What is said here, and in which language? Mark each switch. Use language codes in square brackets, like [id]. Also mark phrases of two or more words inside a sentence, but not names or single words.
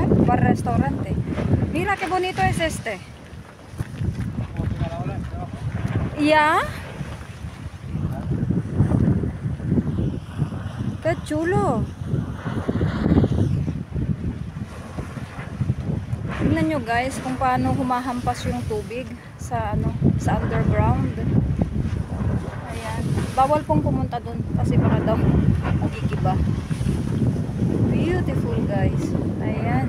[es] Bar-restaurante. Mira qué bonito es este. ¿Ya? ¡Qué chulo! [tl] Tingnan nyo, guys, kung paano humahampas yung tubig sa sa underground. Ayan. Bawal pong pumunta dun kasi baka daw magigiba. Beautiful, guys. Ayan.